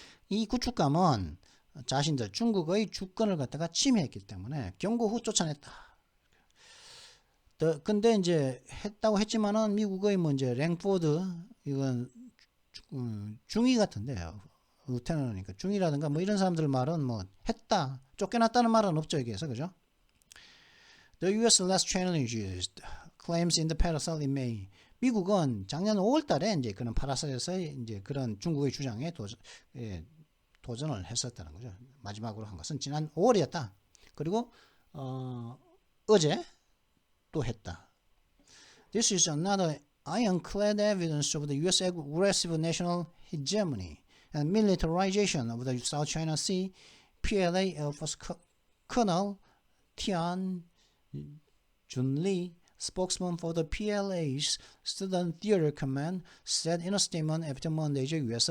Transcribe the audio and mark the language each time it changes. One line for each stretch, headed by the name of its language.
Korean: 이 구축함은 자신들 중국의 주권을 갖다가 침해했기 때문에 경고 후 쫓아냈다. 근데 이제 했다고 했지만은 미국의 이제 랭포드 이건 중위 같은데요. 루테넌이니까 중위라든가 이런 사람들 말은 했다 쫓겨났다는 말은 없죠. 여기에서 그죠? The U.S.
English: last challenges claims in the Paracel in May.
Korean: 미국은 작년 5월달에 이제 그런 파라셀에서 이제 그런 중국의 주장에 도전을 했었다는 거죠. 마지막으로 한 것은 지난 5월이었다. 그리고 어제 또 했다.
English: This is another ironclad evidence of the U.S. aggressive national hegemony and militarization of the South China Sea. PLA Air Force Colonel Tian Junli, spokesman for the PLA's Student Theater Command, said in a statement after Monday's U.S.